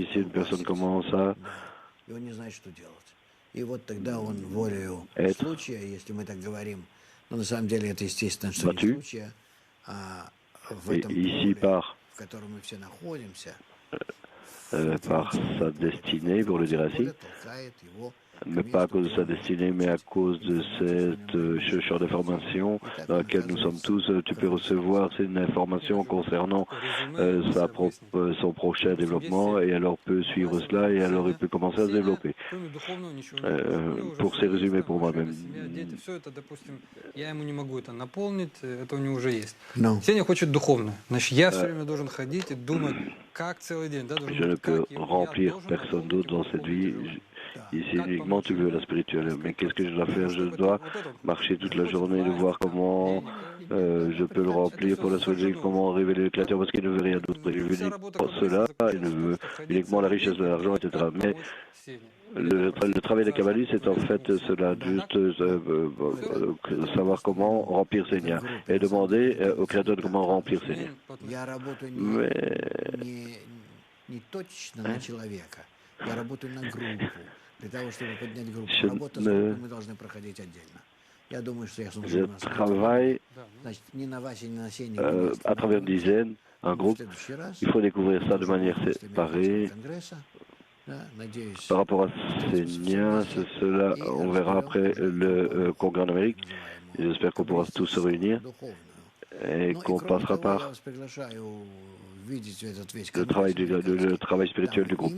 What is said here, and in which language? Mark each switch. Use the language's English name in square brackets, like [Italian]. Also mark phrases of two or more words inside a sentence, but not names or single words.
[French] Ici, une personne commence à être battu, et ici par sa destinée, pour le dire ainsi, mais pas à cause de sa destinée, mais à cause de cette chercheur d'information dans laquelle nous sommes tous. Tu peux recevoir cette information concernant son prochain développement et alors peut suivre cela et alors il peut commencer à se développer. Pour ces résumés pour moi-même. [Russian] Сеня хочет духовно. Значит, я все время должен ходить и думать, как целый день. [French] Je ne peux remplir personne d'autre dans cette vie. Ici, uniquement, tu veux la spirituelle. Mais qu'est-ce que je dois faire? Je dois marcher toute la journée, de voir comment je peux le remplir pour la soirée, comment révéler le créateur, parce qu'il ne veut rien d'autre. Il veut uniquement cela, il ne veut uniquement la richesse de l'argent, etc. Mais le travail des kabbalistes, c'est en fait cela, juste savoir comment remplir ses liens et demander au créateur de comment remplir ses liens. Mais... [Russian] Я работаю на группу. Для того, чтобы поднять группу. Работа с группой мы должны проходить отдельно. Я думаю, что я [French] Je travaille à travers une dizaine, un groupe. Il faut découvrir ça de manière séparée. Par rapport à ces liens, cela, on verra après le congrès en Amérique. J'espère qu'on pourra tous se réunir et qu'on passera par le travail spirituel du groupe.